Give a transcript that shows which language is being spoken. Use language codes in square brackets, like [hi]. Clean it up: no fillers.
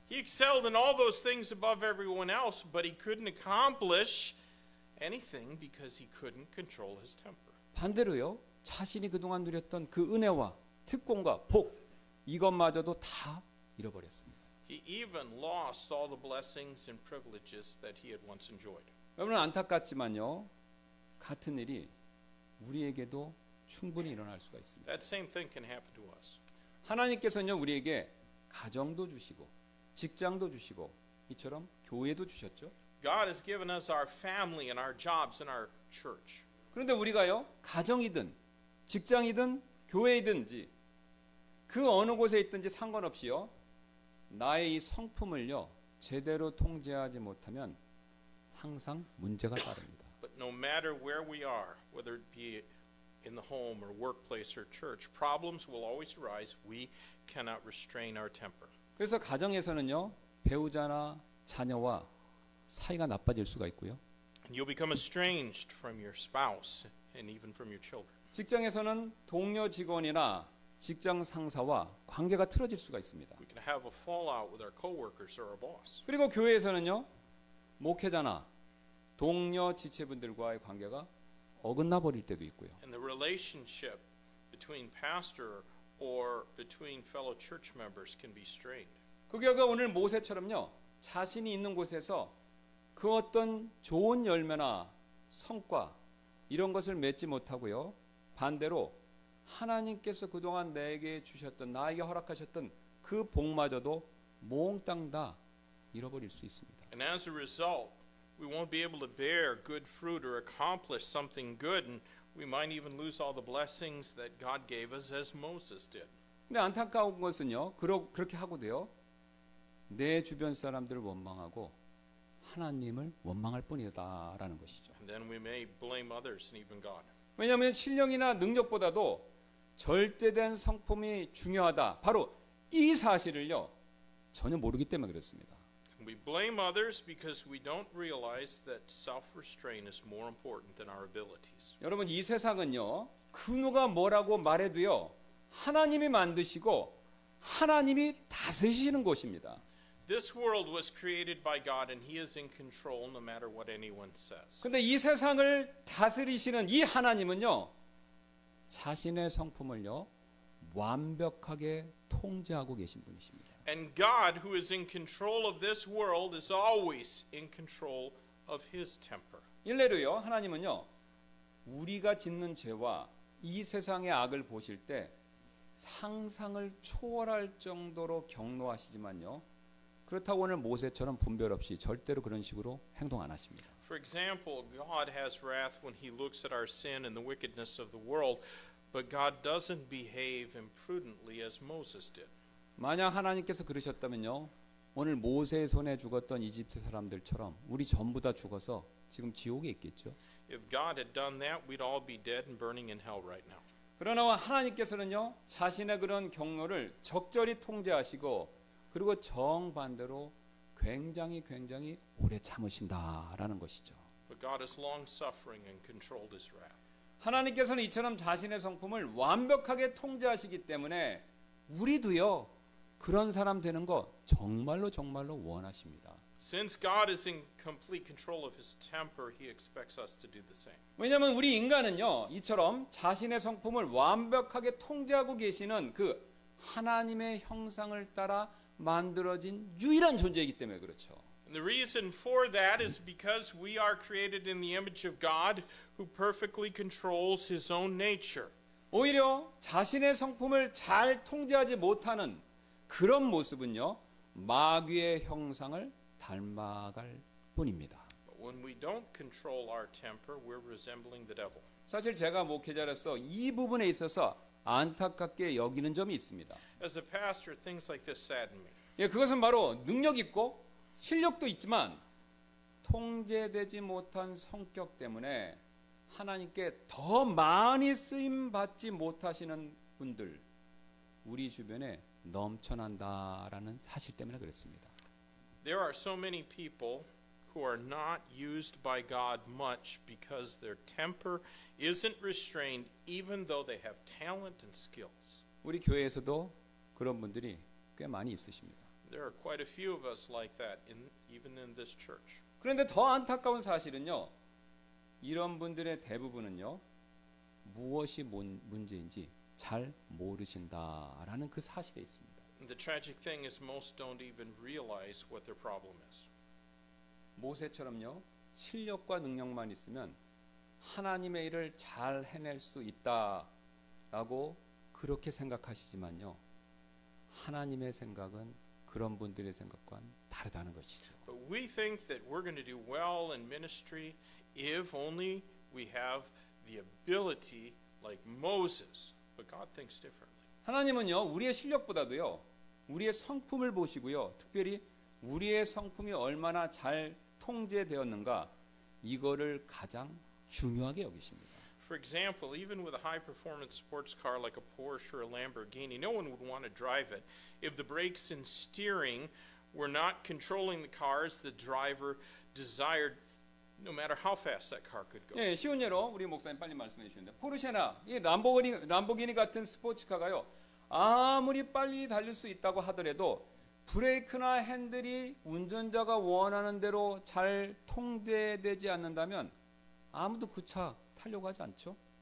[en] He excelled in all those things above everyone else, but he couldn't accomplish anything because he couldn't control his temper. [ko] 반대로요, 자신이 그동안 누렸던 그 은혜와 특권과 복, 이것마저도 다 잃어버렸습니다. [en] He even lost all the blessings and privileges that he had once enjoyed. [ko] 여러분 안타깝지만요, 같은 일이 우리에게도 충분히 일어날 수가 있습니다. [en] That same thing can happen to us. [ko] 하나님께서는요, 우리에게 가정도 주시고 직장도 주시고 이처럼 교회도 주셨죠. [en] God has given us our family and our jobs and our church. [ko] 그런데 우리가요, 가정이든 직장이든 교회이든지 그 어느 곳에 있든지 상관없이요, 나의 이 성품을요 제대로 통제하지 못하면 항상 문제가 따릅니다. [en] But no matter where we are, whether it be in the home or workplace or church, problems will always arise. We cannot restrain our temper. [ko] 그래서 가정에서는요, 배우자나 자녀와 사이가 나빠질 수가 있고요. [en] And you'll become estranged from your spouse and even from your children. [ko] 직장에서는 동료 직원이나 직장 상사와 관계가 틀어질 수가 있습니다. [en] We can have a fallout with our coworkers or our boss. [ko] 그리고 교회에서는요, 목회자나 동료 지체분들과의 관계가 어긋나 버릴 때도 있고요. [en] And the relationship between pastor or between fellow church members can be strained. [ko] 그 결과 오늘 모세처럼요, 자신이 있는 곳에서 그 어떤 좋은 열매나 성과 이런 것을 맺지 못하고요, 반대로 하나님께서 그동안 내게 주셨던, 나에게 허락하셨던 그 복마저도 몽땅 다 잃어버릴 수 있습니다. [en] And as a result, we won't be able to bear good fruit or accomplish something good, and we might even lose all the blessings that God gave us as Moses did. [ko] 근데 안타까운 것은요, 그렇게 하고도요, 내 주변 사람들을 원망하고 하나님을 원망할 뿐이다라는 것이죠. [en] And then we may blame others and even God. [ko] 왜냐하면 실력이나 능력보다도 절대된 성품이 중요하다, 바로 이 사실을요 전혀 모르기 때문에 그렇습니다. [en] We blame others because we don't realize that self-restraint is more important than our abilities. [ko] 여러분 이 세상은요, 그 누가 뭐라고 말해도요, 하나님이 만드시고 하나님이 다스리시는 곳입니다. [en] This world was created by God and He is in control no matter what anyone says. [ko] 근데 이 세상을 다스리시는 이 하나님은요, 자신의 성품을요 완벽하게 통제하고 계신 분이십니다. [en] And God, who is in control of this world, is always in control of His temper. [ko] 일례로요, 하나님은요, 우리가 짓는 죄와 이 세상의 악을 보실 때 상상을 초월할 정도로 경노하시지만요. 그렇다고 오늘 모세처럼 분별 없이 절대로 그런 식으로 행동 안 하십니다. [en] For example, God has wrath when he looks at our sin and the wickedness of the world, but God doesn't behave imprudently as Moses did. [ko] 만약 하나님께서 그러셨다면요. 오늘 모세의 손에 죽었던 이집트 사람들처럼 우리 전부 다 죽어서 지금 지옥에 있겠죠. [en] If God had done that, we'd all be dead and burning in hell right now. [ko] 그러나 하나님께서는요. 자신의 그런 경로를 적절히 통제하시고 그리고 정반대로 굉장히 오래 참으신다라는 것이죠. [en] But God is long-suffering and controlled his wrath. [ko] 하나님께서는 이처럼 자신의 성품을 완벽하게 통제하시기 때문에 우리도요. 그런 사람 되는 거 정말로 원하십니다. [en] Since God is in complete control of his temper, he expects us to do the same. [ko] 왜냐하면 우리 인간은요. 이처럼 자신의 성품을 완벽하게 통제하고 계시는 그 하나님의 형상을 따라 만들어진 유일한 존재이기 때문에 그렇죠. [en] And the reason for that is because we are created in the image of God who perfectly controls his own nature. [ko] 오히려 자신의 성품을 잘 통제하지 못하는 그런 모습은요. 마귀의 형상을 닮아갈 뿐입니다. [en] But when we don't control our temper, we're resembling the devil. [ko] 사실 제가 목회자로서 이 부분에 있어서 안타깝게 여기는 점이 있습니다. [en] As a pastor, things like this sadden me. [ko] 예, 그것은 바로 능력 있고 실력도 있지만 통제되지 못한 성격 때문에 하나님께 더 많이 쓰임 받지 못하시는 분들 우리 주변에 넘쳐난다라는 사실 때문에 그렇습니다. [en] There are so many people who are not used by God much because their temper isn't restrained even though they have talent and skills. [ko] 우리 교회에서도 그런 분들이 꽤 많이 있으십니다. [en] There are quite a few of us like that even in this church. [ko] 그런데 더 안타까운 사실은요. 이런 분들의 대부분은요. 무엇이 문제인지 잘 모르신다라는 그 사실에 있습니다. [en] And the tragic thing is most don't even realize what their problem is. [ko] 모세처럼요. 실력과 능력만 있으면 하나님의 일을 잘 해낼 수 있다라고 그렇게 생각하시지만요. 하나님의 생각은 그런 분들의 생각과는 다르다는 것이죠. [en] But we think that we're going to do well in ministry if only we have the ability like Moses. But God thinks differently. [ko] 하나님은요. 우리의 실력보다도요. 우리의 성품을 보시고요. 특별히 우리의 성품이 얼마나 잘 통제되었는가 이거를 가장 중요하게 여기십니다. [en] For example, even with a high-performance sports car like a Porsche or a Lamborghini, no one would want to drive it if the brakes and steering were not controlling the car as the driver desired, no matter how fast that car could go. [ko] 예, 쉬운 예로 우리 목사님 빨리 말씀해 주시는데 포르쉐나 이 람보기니 같은 스포츠카가요. 아무리 빨리 달릴 수 있다고 하더라도 브레이크나 핸들이 운전자가 원하는 대로 잘 통제되지 않는다면 아무도 그 차 타려고 하지 않죠.